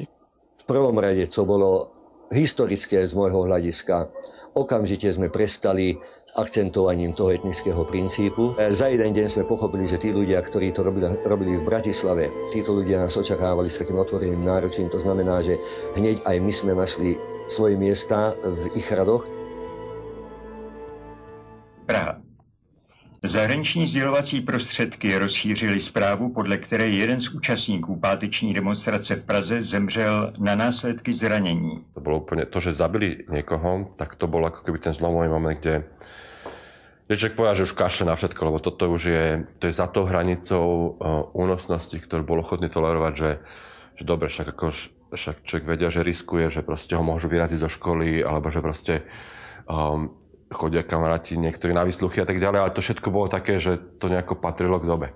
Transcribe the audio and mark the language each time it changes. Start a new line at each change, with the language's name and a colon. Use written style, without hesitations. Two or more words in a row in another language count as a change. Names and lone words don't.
Slovak: V prvom rade, čo bolo historické z môjho hľadiska, okamžite sme prestali s akcentovaním toho etnického princípu. Za jeden deň sme pochopili, že tí ľudia, ktorí to robili v Bratislave, títo ľudia nás očakávali s takým otvoreným náručím. To znamená, že hneď aj my sme našli svoje miesta v ich radoch.
Czech: Praha. Zahraniční sdělovací prostředky rozšířily zprávu, podle které jeden z účastníků páteční demonstrace v Praze zemřel na následky zranění.
Slovak: To bolo úplne to, že zabili niekoho, tak to bol ako keby ten zlomový moment, kde človek povedal, že už kašle na všetko, lebo toto už je za tou hranicou únosnosti, ktorú bol ochotný tolerovať, že dobre, však človek vedia, že riskuje, že proste ho môžu vyraziť zo školy, alebo že proste chodia kamaráti niektorí na výsluchy a tak ďalej, ale to všetko bolo také, že to nejako patrilo k dobe.